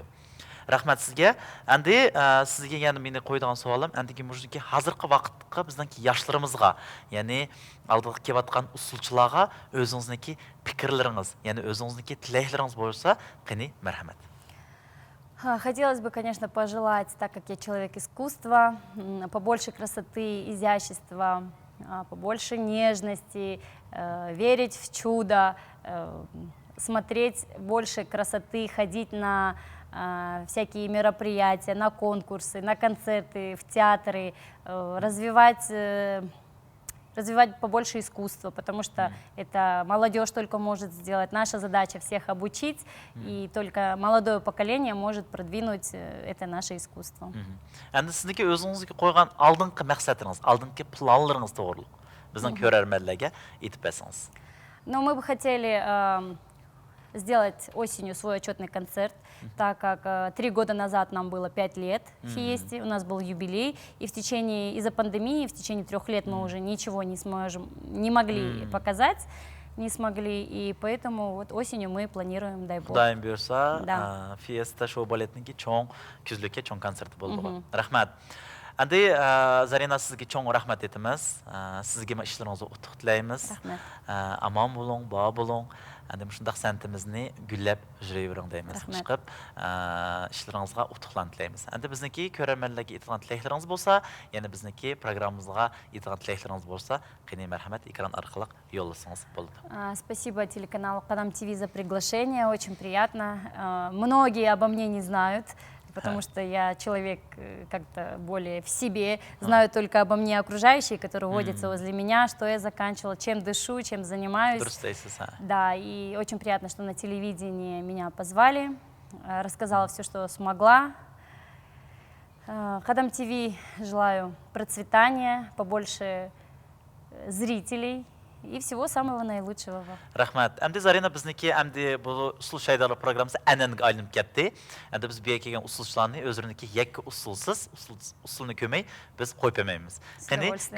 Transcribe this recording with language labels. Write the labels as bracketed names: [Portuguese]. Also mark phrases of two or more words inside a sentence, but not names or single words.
[Uzbek] Rahmat sizga. Endi sizga yana meni qo'yadigan savolim, endiki mujiki hozirgi vaqtga bizningki yoshlarimizga, ya'ni oldiga kelayotgan usulchilarga o'zingizniki fikrlaringiz, ya'ni o'zingizniki tilaklaringiz bo'lsa, qani marhamat. [Russian] Хотелось бы, конечно, пожелать, так как я человек искусства, побольше красоты, изящества, побольше нежности, верить в чудо, смотреть больше красоты, ходить на всякие мероприятия, на конкурсы, на концерты, в театры, развивать развивать побольше искусства, потому что это молодежь только может сделать. Наша задача всех обучить, и только молодое поколение может продвинуть это наше искусство. [Uzbek] Endi sizniki o'zingizga qo'ygan oldingi maqsadingiz, oldingi planlaringiz to'g'riliq. Bizning ko'rarmanlarga aytib bersangiz. [Russian] Но мы бы хотели сделать осенью свой отчетный концерт, так как 3 года назад нам было 5 лет в Фиесте, у нас был юбилей, и из-за пандемии, в течение 3 лет мы уже ничего не могли показать, не смогли, и поэтому вот осенью мы планируем, дай бог. [Uzbek] Xudoyim buyursa, [Russian] Да. [Uzbek] Fiesta Show baletniki cho'ng kuzlikka cho'ng konserti bo'ldi. Rahmat. Endi Zarina sizga cho'ng rahmat aytamiz. Sizga ishlaringizni utuq tilaymiz. Rahmat. Amon bo'ling, bog' bo'ling. Endi shundaq santimizni gullab yurayvering deymiz. Rahmat. Chiqib ishlaringizga utuqlarni tilaymiz. Endi bizniki ko'rarmanlarga aytgan tilaklaringiz bo'lsa, yana bizniki programmamizga aytgan tilaklaringiz bo'lsa, qani marhamat ekran orqali yo'llasangiz bo'ladi. [Russian] Спасибо телеканалу Кадам ТВ за приглашение, очень приятно. Многие обо мне не знают, потому что я человек как-то более в себе, знаю только обо мне окружающие, которые водятся возле меня, что я заканчивала, чем дышу, чем занимаюсь. [Kazakh] Дұрыс дейсіз, [Russian] Да, и очень приятно, что на телевидении меня позвали, рассказала все, что смогла. Кадам ТВ желаю процветания, побольше зрителей и всего самого наилучшего. [Uzbek] Rahmat. Endi Zarina bizniki endi bu usul shaydalar programmasi an'anaga aylanib ketdi. Endi biz bu yerga kelgan usulchilarni o'zlariniki yakka usulsiz, usulni ko'may biz qo'yib bermaymiz. Qani [Russian] удовольствием.